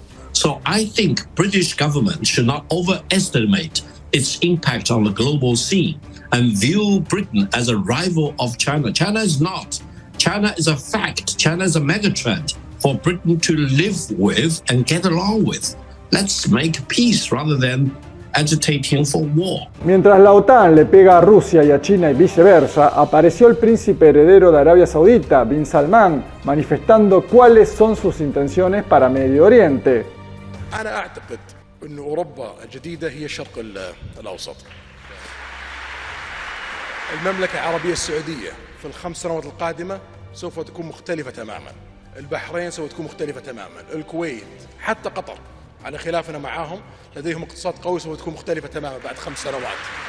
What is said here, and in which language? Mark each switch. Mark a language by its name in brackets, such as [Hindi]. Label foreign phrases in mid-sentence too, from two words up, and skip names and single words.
[English] So I think British government should not overestimate its impact on the global scene and view Britain as a rival of China. China is not. China is a fact. China is a megatrend for Britain to live with and get along with. Let's make peace rather than agitating for war. [Spanish] Mientras la Otan le pega a Rusia y a China y viceversa, apareció el príncipe heredero de Arabia Saudita, Bin Salman, manifestando cuáles son sus intenciones para Medio Oriente. [Arabic] أنا أعتقد أن أوروبا الجديدة هي الشرق الأوسط. المملكة العربية السعودية في ال5 سنوات القادمة سوف تكون مختلفة تماما. البحرين سوف تكون مختلفة تماما. الكويت حتى قطر على خلافنا معاهم لديهم اقتصاد قوي سوف تكون مختلفة تماما بعد 5 سنوات.